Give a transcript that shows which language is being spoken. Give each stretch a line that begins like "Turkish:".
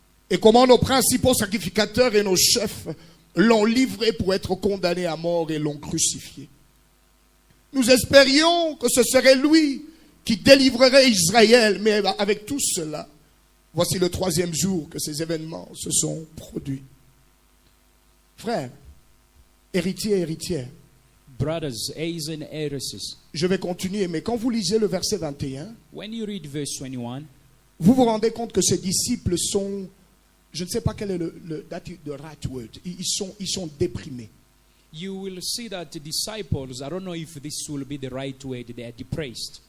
French: Et comment nos principaux sacrificateurs et nos chefs l'ont livré pour être condamné à mort et l'ont crucifié. Nous espérions que ce serait lui qui délivrerait Israël, mais avec tout cela, voici le 3e jour que ces événements se sont produits. Frères, héritiers et héritières,
English: Brothers, heirs and heiresses,
French: je vais continuer, mais quand vous lisez le verset 21,
English: when you read verse 21,
French: vous vous rendez compte que ces disciples sont, je ne sais pas quel est
English: the right word,
French: ils sont déprimés.
English: you will see that the disciples, I don't know if this will be the right word, they are depressed.